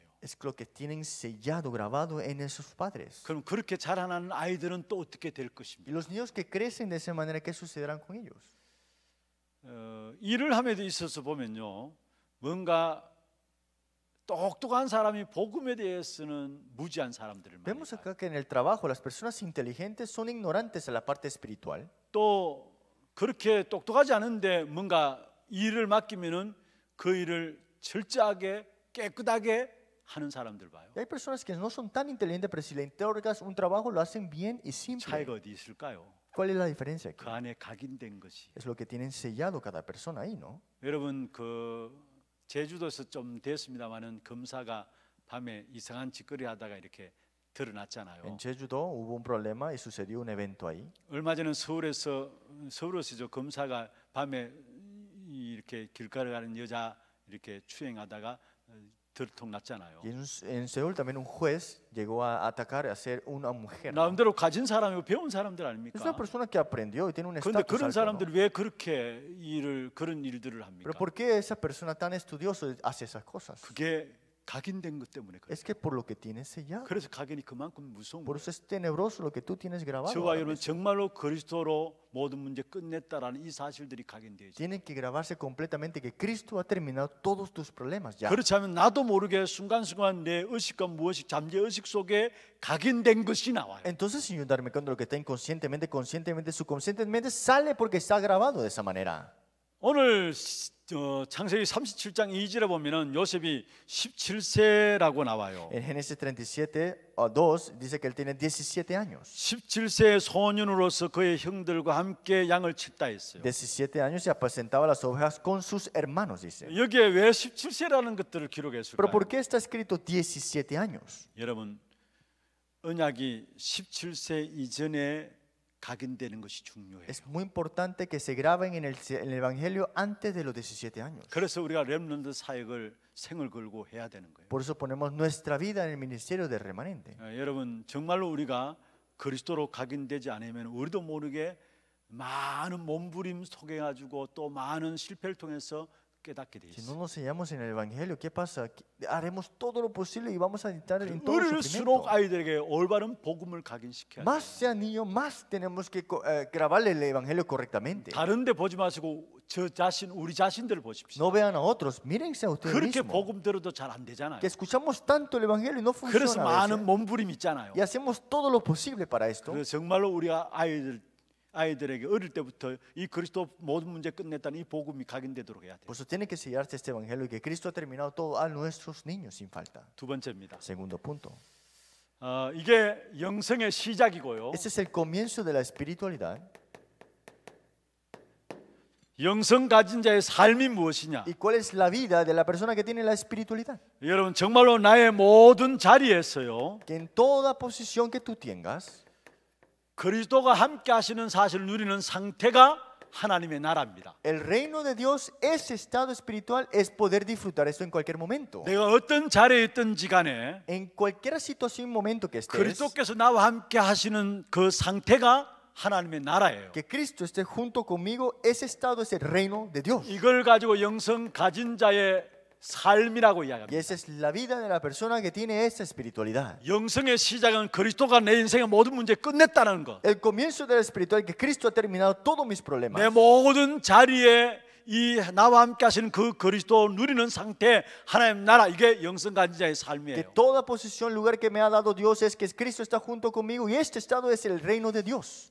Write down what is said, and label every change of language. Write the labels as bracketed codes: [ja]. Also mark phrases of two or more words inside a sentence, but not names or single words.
[es] Es lo que tienen sellado, grabado en esos padres. [ko] 그럼 그렇게 자라나는 아이들은 또 어떻게 될 [es] Y [ko] 것입니까? [es] los niños que crecen de esa manera, ¿qué sucederán con ellos? [ko] 일을 함에도 있어서 보면요, 뭔가 똑똑한 사람이 복음에 대해서는 무지한 사람들을 많이 [es] Vemos [ko] 봐요. [es] acá que en el trabajo las personas inteligentes son ignorantes en la parte espiritual. [ko] 또 그렇게 똑똑하지 않은데 뭔가 일을 맡기면은 그 일을 철저하게 깨끗하게 하는 사람들 봐요. [es] Y hay personas que no son tan inteligentes, pero si le entregas un trabajo lo hacen bien y simple. [ko] 차이가 어디 있을까요? [es] ¿Cuál es la diferencia aquí? [ko] 그 안에 각인된 것이. [es] Es lo que tienen sellado cada persona ahí, ¿no? [ko] 여러분 그 제주도에서 좀 됐습니다만은 검사가 밤에 이상한 짓거리 하다가 이렇게 드러났잖아요. [es] En Jeju-do hubo un problema y sucedió un evento ahí. [ko] 얼마 전에 서울에서 저 검사가 밤에 이렇게 길가를 가는 여자 이렇게 추행하다가 들통났잖아요. [es] Y en Seúl también un juez llegó a atacar a hacer una mujer, ¿no? [ko] 나름대로 가진 사람이고 배운 사람들 [es] Es una [ko] 아닙니까? [es] persona que aprendió y tiene un [ko] 그런데 [es] estatus [ko] 그런 [es] alto, ¿no? [ko] 사람들이 왜 그렇게 그런 일들을 합니까? [es] Pero ¿por qué esa persona tan estudiosa hace esas cosas? [ko] 그게 각인된 것 때문에 그래요. [es] Es que por lo que tienes sellado. [ko] 그래서 각인이 그만큼 무서운 [es] Por [ko] 거예요. [es] eso es tenebroso lo que tú tienes grabado. [ko] 저와 [es] ahora [ko] 여러분 [es] mismo. [ko] 정말로 그리스도로 모든 문제 끝냈다라는 이 사실들이 각인되어 있어요. [es] Tienen que grabarse completamente que Cristo ha terminado todos tus problemas ya. [ko] 그렇지 않으면 나도 모르게 순간순간 내 의식과 무의식, 잠재의식 속에 각인된 것이 나와요. [es] Entonces, sin yo darme cuenta de lo que está inconscientemente, conscientemente, subconscientemente, sale porque está grabado de esa manera. [ko] 오늘 창세기 37장 2절에 보면은 요셉이 17세라고 나와요. [es] En Génesis 37, 2, dice que él tiene 17 años. [ko] 17세 소년으로서 그의 형들과 함께 양을 쳤다 했어요. [es] 17 años y apacentaba las ovejas con sus hermanos, dice. [ko] 여기에 왜 17세라는 것들을 [es] Pero [ko] 기록했을까요? [es] ¿por qué está escrito 17 años? [ko] 여러분, 언약이 17세 이전에 각인되는 것이 중요해요. [es] Es muy importante que se graben en el Evangelio antes de los 17 años. [ko] 그래서 우리가 렘넌트 사역을 생을 걸고 해야 되는 거예요. [es] Por eso ponemos nuestra vida en el ministerio del remanente. [ko] 여러분 정말로 우리가 그리스도로 각인되지 않으면 우리도 모르게 많은 몸부림 속에 가지고 또 많은 실패를 통해서 깨닫게 돼 [es] Si [ko] 있어요. [es] no nos sellamos en el Evangelio, ¿qué pasa? Haremos todo lo posible y vamos a entrar en todo el [ko] 어릴수록 [es] sufrimiento. [ko] 아이들에게 올바른 복음을 각인시켜야 돼요. [es] Más sea niño, más tenemos que grabarle el Evangelio correctamente. [ko] 다른 데 보지 마시고 우리 자신들을 보십시오. [es] No vean a otros, mírense a ustedes [ko] 그렇게 [es] mismos. [ko] 복음 들어도 잘 안 되잖아요. [es] Que escuchamos tanto el Evangelio y no [ko] 그래서 [es] funciona a [ko] 많은 [es] veces. [ko] 몸부림 있잖아요. [es] Y hacemos todo lo posible para esto. [ko] 그래서 정말로 우리가 아이들에게 어릴 때부터 이 그리스도 모든 문제 끝냈다는 이 복음이 각인되도록 해야 돼요. [es] Por eso tiene que sellarse este Evangelio y que Cristo ha terminado todo a nuestros niños sin falta. [ko] 두 번째입니다. [es] Segundo punto. [ko] 이게 영성의 시작이고요. [es] Este es el comienzo de la espiritualidad. [ko] 영성 가진 자의 삶이 무엇이냐? [es] ¿Y cuál es la vida de la persona que tiene la espiritualidad? [ko] 여러분 정말로 나의 모든 자리에서요 [es] Que en toda posición que tú tengas, [ko] 그리스도가 함께 하시는 사실을 누리는 상태가 하나님의 나라입니다. [es] el reino de Dios, ese estado espiritual, es poder disfrutar esto en cualquier momento. [ko] 내가 어떤 자리에 있든지 간에 [es] En cualquier situación, momento que estés, [ko] 그리스도께서 나와 함께 하시는 그 상태가 하나님의 나라예요. [es] Que Cristo esté junto conmigo, ese estado es el reino de Dios. [ko] 이걸 가지고 영성 가진 자의 삶이라고 [es] Y [ko] 이야기합니다. [es] esa es la vida de la persona que tiene esa espiritualidad. [ko] 영성의 시작은 그리스도가 내 인생의 모든 문제 끝냈다는 것. [es] El comienzo de la espiritualidad que Cristo ha terminado todos mis problemas. [ko] 내 모든 자리에 이 나와 함께 하시는 그 그리스도 누리는 상태, 하나님 나라, 이게 영성 가진 자의 [es] Que [ko] 삶이에요. [es] toda posición, lugar que me ha dado Dios es que Cristo está junto conmigo y este estado es el reino de Dios.